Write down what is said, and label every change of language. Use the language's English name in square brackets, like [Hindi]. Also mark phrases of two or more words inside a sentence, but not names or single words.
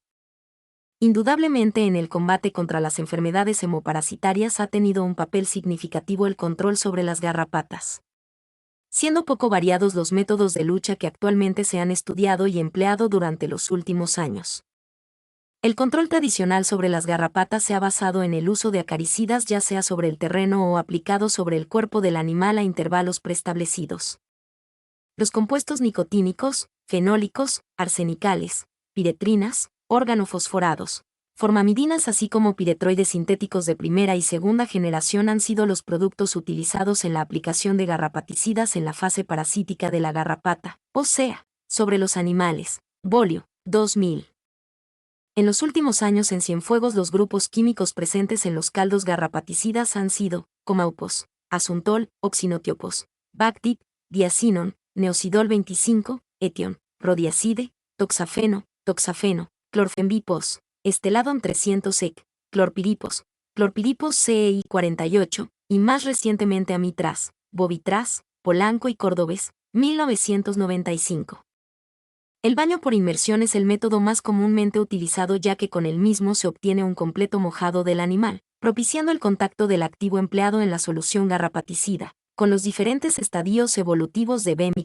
[Spanish] Indudablemente en el combate contra las enfermedades hemoparasitarias ha tenido un papel significativo el control sobre las garrapatas, siendo poco variados los métodos de lucha que actualmente se han estudiado y empleado durante los últimos años. El control tradicional sobre las garrapatas se ha basado en el uso de acaricidas ya sea sobre el terreno o aplicado sobre el cuerpo del animal a intervalos preestablecidos. Los compuestos nicotínicos, fenólicos, arsenicales, piretrinas, organofosforados, formamidinas así como piretroides sintéticos de primera y segunda generación han sido los productos utilizados en la aplicación de garrapaticidas en la fase parasítica de la garrapata, o sea, sobre los animales. Bolio, 2000. En los últimos años en Cienfuegos los grupos químicos presentes en los caldos garrapaticidas han sido, comaupos, asuntol, oxinotiopos, Bactip, diacinon, neocidol 25, etión, rodiacide, toxafeno, clorfenbipos, esteladon 300 ec, clorpiripos CEI 48, y más recientemente amitraz, bovitraz, Polanco y Córdobes, 1995. El baño por inmersión es el método más comúnmente utilizado ya que con el mismo se obtiene un completo mojado del animal, propiciando el contacto del activo empleado en la solución garrapaticida, con los diferentes estadios evolutivos de B.